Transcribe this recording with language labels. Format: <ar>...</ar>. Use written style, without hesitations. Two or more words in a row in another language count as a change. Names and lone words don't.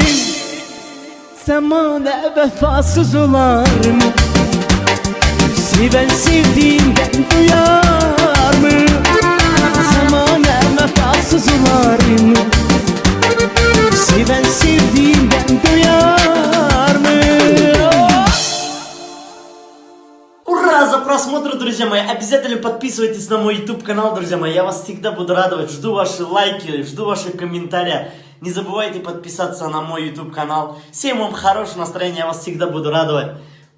<az>Zamana vefasız olar mı? Seven sevdiğinden duyar mı? Zamana vefasız olar mı? Seven sevdiğinden duyar mı?</az> <ru>Ура за просмотр, друзья мои! Обязательно подписывайтесь на мой YouTube канал, друзья мои. Я вас всегда буду радовать. Жду ваши лайки, жду ваши комментарии. Не забывайте подписаться на мой YouTube канал. Всем вам хорошего настроения, я вас всегда буду радовать.</ru>